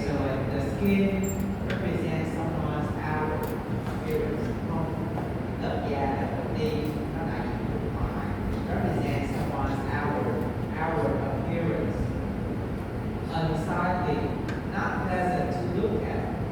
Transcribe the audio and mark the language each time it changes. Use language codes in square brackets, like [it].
[en] So like the skin represents someone's outward appearance. [vi] Lớp da là đầu tiên, nó đại diện cho ngoài. [en] Represents someone's outward appearance. Unsightly, not pleasant to look at.